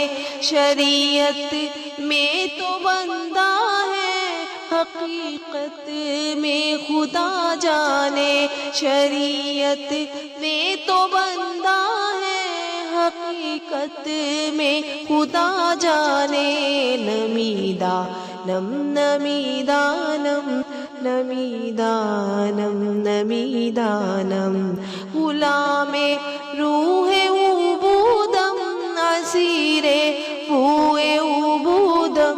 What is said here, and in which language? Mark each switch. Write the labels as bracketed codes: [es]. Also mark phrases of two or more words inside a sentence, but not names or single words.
[ur] شریعت میں تو بندہ ہے حقیقت میں خدا جانے، شریعت میں تو بندہ ہے حقیقت میں خدا جانے۔ [fa] نمی دانم نمی دانم نمی دانم نمی دانم، غلام روح عبودم اسیر بوئے عبودم،